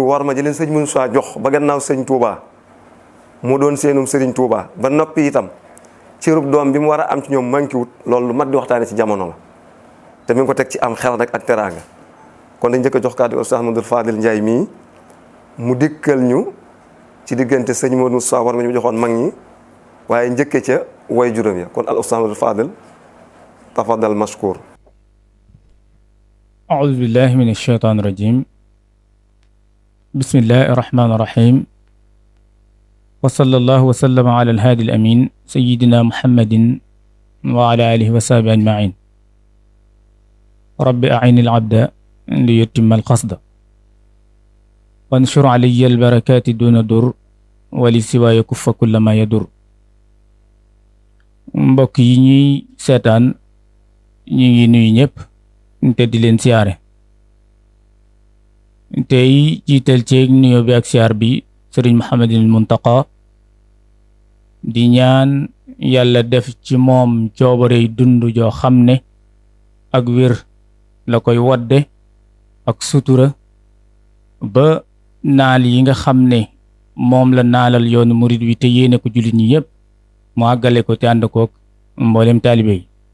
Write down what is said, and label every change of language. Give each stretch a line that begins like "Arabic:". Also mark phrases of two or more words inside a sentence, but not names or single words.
Wolof: war ma jëleen sëñ Moussa jox ba gannaaw sëñ Touba mu doon seenum sëriñ Touba ba noppi itam cërub doom bi mu war a am ci ñoom manqué wut loolu lu mat di waxtaane ci jamono la te mi ngi ko teg ci am xel nag ak teraanga kon dañ njëkk a jox kàddu Oustaz Modou Fadil Ndiaye mii mu dikkal ñu ci diggante sëñ Modou Moussa war ma ñu joxoon mag ñi waaye njëkke ca way juróom ya kon al Oustaz Modou Fadil
Arabic: تفضل مشكور. أعوذ بالله من الشيطان الرجيم بسم الله الرحمن الرحيم وصلى الله وسلم على الهادي الأمين سيدنا محمد وعلى آله وصحبه أجمعين رب أعين العبد ليتم القصد وانشر علي البركات دون در ولسوى يكف كل ما يدر
Wolof: mbokk yi ñuy seetaan ñu ngi nuyu ñëpp te di leen siyaare tey jiital ceeg nuyoo bi ak siyaar bi sëriñ Mouhamadinil Muntaqa di ñaan yàlla def ci moom coobarey dund joo xam ne ak wér la koy wadde ak sutura ba naal yi nga xam ne moom la naalal yoonu murid wi te yéene ko jullit ñi yépp mu àggale ko te ànd kook mboolem taalibe yi